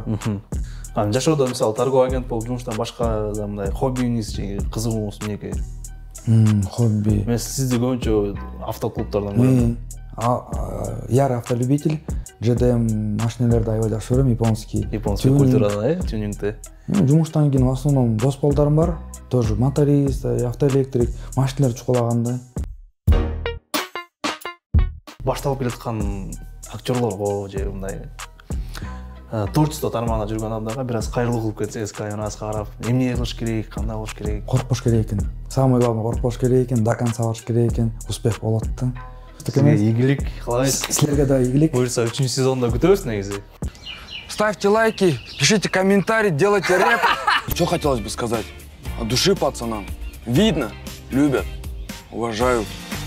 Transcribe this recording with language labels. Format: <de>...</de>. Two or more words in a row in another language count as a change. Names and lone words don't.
<ky>Жашоодо мисалы</ky> <ru>торговый агент</ru> <ky>болуп жумуштан башка мындай хоббиңиз же кызыгууңуз эмнеге? Хобби. Мен сизди көбүнчө автоклубтардан көрөм. Яр автолюбитель, ЖДМ машиналарды аябай жакшы көрөм, японский. Японский культурадан, тюнингди. Жумуштан кийин</ky> <ru>в основном</ru> <ky>дос балдарым бар, тоже моторист, автоэлектрик, машиналар чукулаганда. Башталып келаткан актерлорго же мындай творчество тармагында жүргөн адамдарга бир аз кайрылуу кылып кетсеңиз, камераңыз карап, эмне кылыш керек, кандай кылыш керек? Коркпош керек экен.</ky> <ru>Самое главное,</ru> <ky>коркпош керек экен,</ky> <ru>до конца</ru> <ky>барыш керек экен, успех болот да. Сизге ийгилик каалайбыз. Силерге да ийгилик. Буюрса 3-сезонда күтөбүз негизи.</ky> <ru>Ставьте лайки, пишите комментарии, делайте рэп. Что хотелось бы сказать? От души пацанам. Видно, любят, уважают.</ru>